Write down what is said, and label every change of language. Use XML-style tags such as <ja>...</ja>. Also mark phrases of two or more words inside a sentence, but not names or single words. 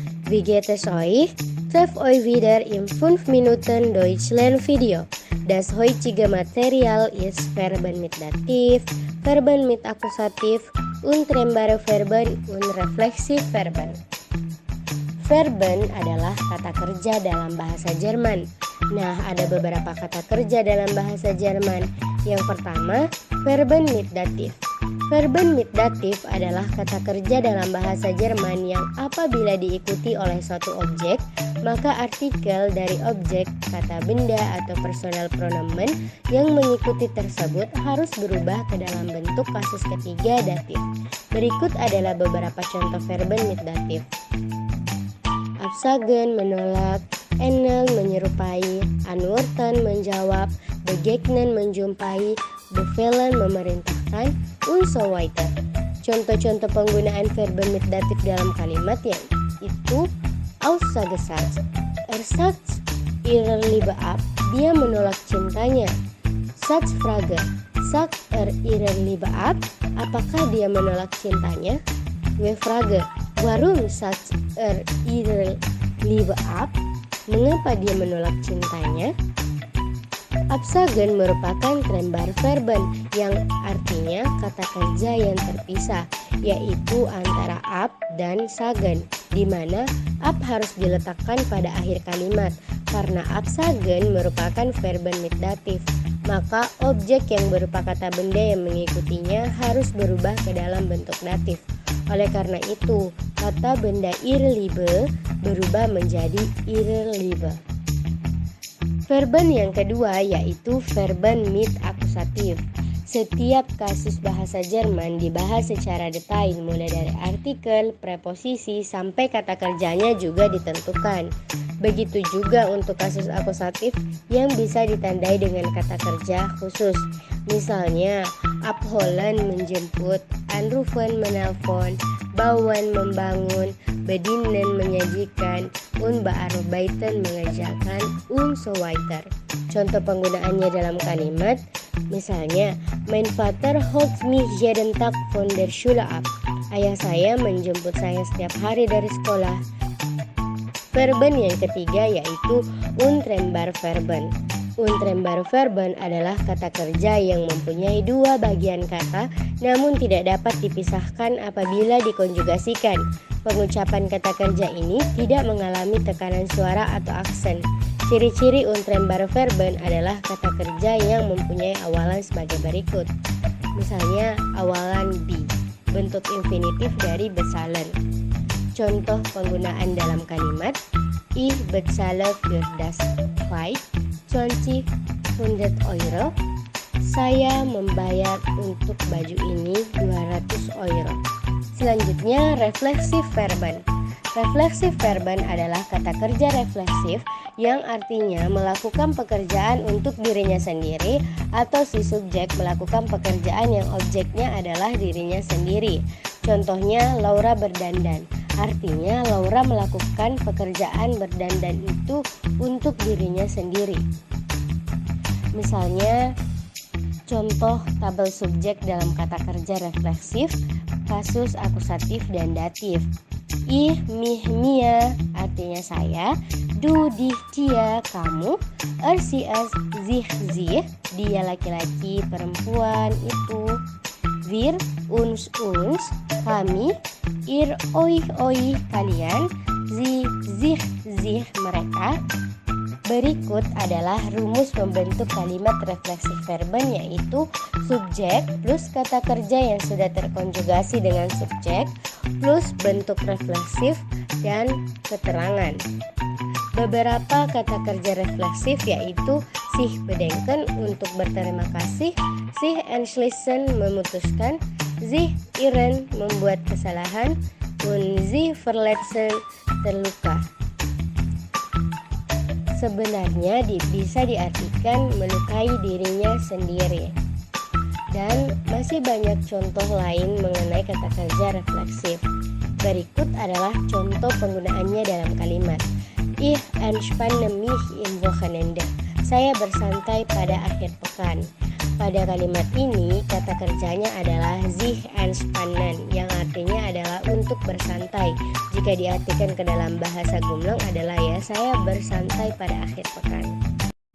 <de>Wie geht es euch? Treff euch wieder in 5 Minuten Deutsch Lernvideo. Das heutige Material ist Verben mit Dativ, Verben mit Akkusativ, untrennbare Verben und Reflexivverben.</de> <id>Verben adalah kata kerja dalam bahasa Jerman. Nah, ada beberapa kata kerja dalam bahasa Jerman. Yang pertama,</id> <de>Verben mit Dativ. Verben mit Dativ</de> <id>adalah kata kerja dalam bahasa Jerman yang apabila diikuti oleh suatu objek, maka artikel dari objek, kata benda atau</id> <de>personal pronomen</de> <id>yang mengikuti tersebut harus berubah ke dalam bentuk kasus ketiga datif. Berikut adalah beberapa contoh</id> <de>verben mit Dativ.</de> <id>Absagen menolak, enel menyerupai, antworten menjawab, begegnen menjumpai, befehlen memerintahkan,</id> <de>und so weiter.</de> <id>Contoh-contoh penggunaan</id> <de>verben mit Dativ</de> <id>dalam kalimat yaitu Aussagesatz.</id> <de>Sagt ihre Liebe ab,</de> <id>dia menolak cintanya.</id> <de>Satzfrage. Sagt ihre Liebe ab,</de> <id>apakah dia menolak cintanya?</id> <de>Frage. Warum sagt ihre Liebe ab?</de> <id>Mengapa dia menolak cintanya? Absagen merupakan</id> <de>trennbare Verben</de> <id>yang artinya kata kerja yang terpisah, yaitu antara ab dan sagen, di mana ab harus diletakkan pada akhir kalimat. Karena absagen merupakan</id> <de>verben mit Dativ,</de> <id>maka objek yang berupa kata benda yang mengikutinya harus berubah ke dalam bentuk datif. Oleh karena itu, kata benda</id> <de>ihre Liebe</de> <id>berubah menjadi</id> <de>ihre Liebe.</de> <id>Verben yang kedua yaitu</id> <de>verben mit akusatif.</de> <id>Setiap kasus bahasa Jerman dibahas secara detail, mulai dari artikel, preposisi, sampai kata kerjanya juga ditentukan. Begitu juga untuk kasus akusatif yang bisa ditandai dengan kata kerja khusus. Misalnya, abholen menjemput, anrufen menelpon, bauen membangun, bedienen menyajikan,</id> <de>und bearbeiten</de> <id>mengerjakan,</id> <de>und so weiter.</de> <id>Contoh penggunaannya dalam kalimat, misalnya,</id> <de>mein Vater holt mich jeden Tag von der Schule ab.</de> <id>Ayah saya menjemput saya setiap hari dari sekolah. Verben yang ketiga yaitu</id> <de>untrennbare Verben. Untrennbare Verben</de> <id>adalah kata kerja yang mempunyai dua bagian kata namun tidak dapat dipisahkan apabila dikonjugasikan. Pengucapan kata kerja ini tidak mengalami tekanan suara atau aksen. Ciri-ciri</id> <de>untrennbare Verben</de> <id>adalah kata kerja yang mempunyai awalan sebagai berikut. Misalnya awalan be, bentuk infinitif dari bezahlen. Contoh penggunaan dalam kalimat,</id> <de>Ich bezahle für das Kleid 20 €.</de> <id>Saya membayar untuk baju ini 200 €. Selanjutnya, refleksif verben. Refleksif verben adalah kata kerja refleksif yang artinya melakukan pekerjaan untuk dirinya sendiri atau si subjek melakukan pekerjaan yang objeknya adalah dirinya sendiri. Contohnya, Laura berdandan. Artinya Laura melakukan pekerjaan berdandan itu untuk dirinya sendiri. Misalnya, contoh tabel subjek dalam kata kerja refleksif, kasus akusatif dan datif.</id> <de>Ich, mich, mir</de> <id>artinya saya,</id> <de>du, dich,</de> <id>dia, kamu,</id> <de>sie, es, sich, sie,</de> <id>dia laki-laki, perempuan, itu,</id> <de>wir, uns, kami, ihr, euch, kalian, sie, sich,</de> <id>mereka. Berikut adalah rumus membentuk kalimat refleksif verben, yaitu subjek plus kata kerja yang sudah terkonjugasi dengan subjek plus bentuk refleksif dan keterangan. Beberapa kata kerja refleksif yaitu</id> <de>sich bedenken</de> <id>untuk berterima kasih,</id> <de>sich entschließen</de> <id>memutuskan,</id> <de>sich irren</de> <id>membuat kesalahan,</id> <de>und sich verletzen terluka.</de> <id>Sebenarnya bisa diartikan melukai dirinya sendiri. Dan masih banyak contoh lain mengenai kata kerja refleksif. Berikut adalah contoh penggunaannya dalam kalimat.</id> <de>Ich entspanne mich im Wochenende.</de> <id>Saya bersantai pada akhir pekan. Pada kalimat ini, kata kerjanya adalah</id> <de>sich entspannen,</de> <id>yang artinya adalah untuk bersantai. santai. Jika diartikan ke dalam bahasa Gumlang adalah ya saya bersantai pada akhir pekan.</id>